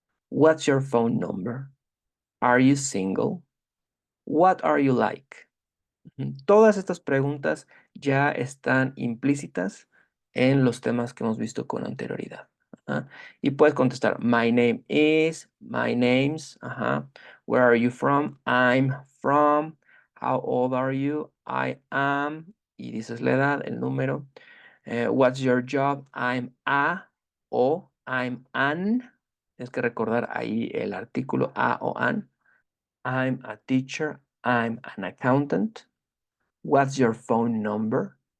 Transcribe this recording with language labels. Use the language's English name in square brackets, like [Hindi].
[English] What's your phone number? Are you single? What are you like? [Spanish] Todas estas preguntas ya están implícitas en los temas que hemos visto con anterioridad. Ajá. Y puedes contestar, [English] my name is, my name's, ajá. Where are you from? I'm from. How old are you? I am. [Spanish] Y dices la edad, el número. [English] What's your job? I'm a [Spanish] o [English] I'm an. [Spanish] Tienes que recordar ahí el artículo a o an. [English] I'm a teacher. I'm an accountant. What's your phone number?